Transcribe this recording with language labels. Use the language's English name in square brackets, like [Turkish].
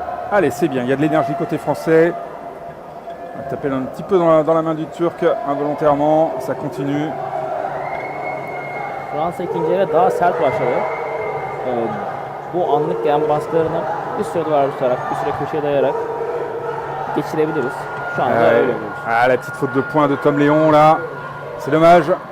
[French] Allez, c'est bien, il y a de l'énergie côté français. On va taper un petit peu dans la main du Turc involontairement, ça continue. [Turkish] Fransa ikinci yarı daha sert başladı. Bu anlık gelen baskılarını bir süre duvar tutarak, bir süre köşeye dayayarak geçirebiliriz. Şu anda öyle oluyoruz. [French] La petite faute de poing de Tom Léon là, c'est dommage.